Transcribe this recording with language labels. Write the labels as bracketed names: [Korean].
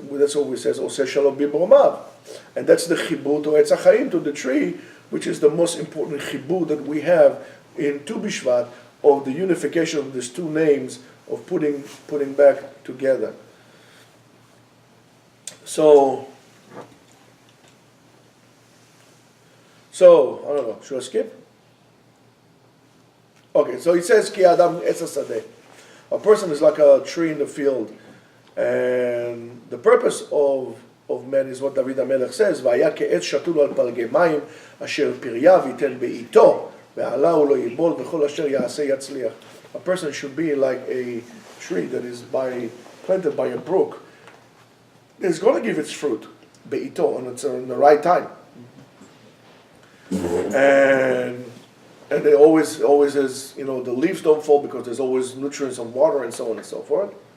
[Hebrew] Oseh Shalom Bibromav, [English] and that's the chibur to Etz HaChaim, to the tree, which is the most important chibur that we have in Tu B'Shvat, of the unification of these two names, of putting back together. So I don't know, should I skip? Okay, so it says, [Hebrew] Ki Adam Etz HaSadeh. [English] A person is like a tree in the field. And the purpose of man is what David HaMelech says, [Hebrew] והיה כעץ שתול על פלגי מים, אשר פריה ויתן בעיתו, ועליו לא ייבול, וכל אשר יעשה יצליח. [English] A person should be like a tree that is planted by a brook. It's going to give its fruit, בעיתו, and it's in the right time. And it always is, the leaves don't fall because there's always nutrients and water and so on and so forth.